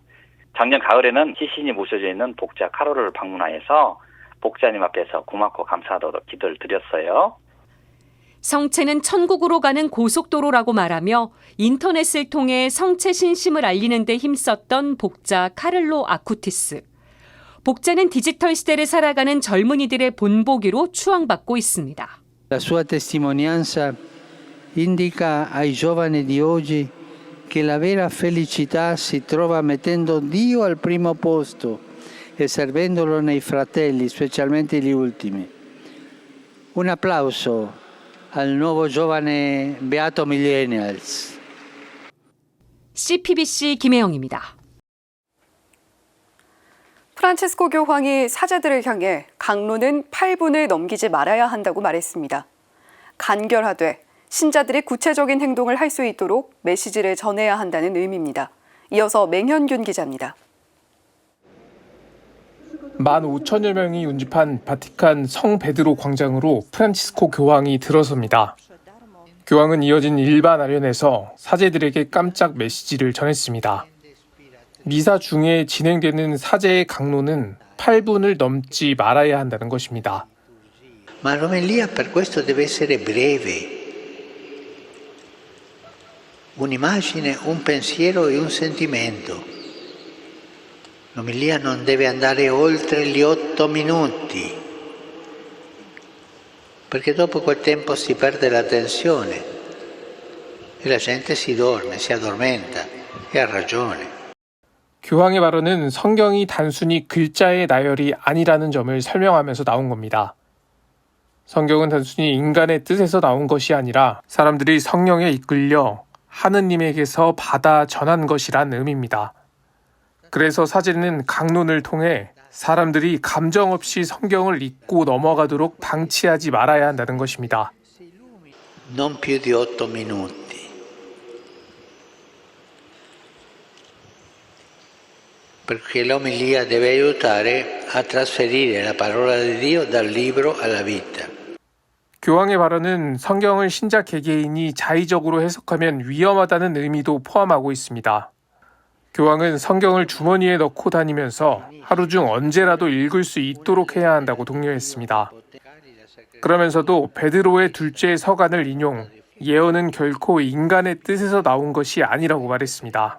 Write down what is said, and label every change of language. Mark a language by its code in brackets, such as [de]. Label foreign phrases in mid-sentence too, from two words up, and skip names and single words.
[ko] 작년 가을에는 시신이 모셔져 있는 복자 카를로를 방문하여서 복자님 앞에서 고맙고 감사하도록 기도를 드렸어요. 성체는 천국으로 가는 고속도로라고 말하며 인터넷을 통해 성체 신심을 알리는 데 힘썼던 복자 카를로 아쿠티스. 복자는 디지털 시대를 살아가는 젊은이들의 본보기로 추앙받고 있습니다. [it] La sua testimonianza indica ai giovani di oggi che la vera felicità si trova mettendo Dio al primo posto e servendolo nei fratelli, specialmente gli ultimi. Un applauso al nuovo giovane Beato Millennials. [ko] CPBC 김혜영입니다. 프란치스코 교황이 사제들을 향해 강론은 8분을 넘기지 말아야 한다고 말했습니다. 간결하되 신자들이 구체적인 행동을 할 수 있도록 메시지를 전해야 한다는 의미입니다. 이어서 맹현균 기자입니다. 15,000여 명이 운집한 바티칸 성 베드로 광장으로 프란치스코 교황이 들어섭니다. 교황은 이어진 일반 아련에서 사제들에게 깜짝 메시지를 전했습니다. 미사 중에 진행되는 사제의 강론은 8분을 넘지 말아야 한다는 것입니다. [it] Ma l'omelia per questo deve essere breve. Un'immagine, un pensiero e un sentimento. L'omelia non deve andare oltre gli 8 minuti, perché dopo quel tempo si perde l'attenzione e la gente si dorme, si addormenta e ha ragione. [ko] 교황의 발언은 성경이 단순히 글자의 나열이 아니라는 점을 설명하면서 나온 겁니다. 성경은 단순히 인간의 뜻에서 나온 것이 아니라 사람들이 성령에 이끌려 하느님에게서 받아 전한 것이란 의미입니다. 그래서 사제는 강론을 통해 사람들이 감정 없이 성경을 읽고 넘어가도록 방치하지 말아야 한다는 것입니다. [it] Non più di 8 minuti. Perché l'omelia deve aiutare a trasferire la parola di Dio dal libro alla vita. [ko] 교황의 발언은 성경을 신자 개개인이 자의적으로 해석하면 위험하다는 의미도 포함하고 있습니다. 교황은 성경을 주머니에 넣고 다니면서 하루 중 언제라도 읽을 수 있도록 해야 한다고 독려했습니다. 그러면서도 베드로의 둘째 서간을 인용, 예언은 결코 인간의 뜻에서 나온 것이 아니라고 말했습니다.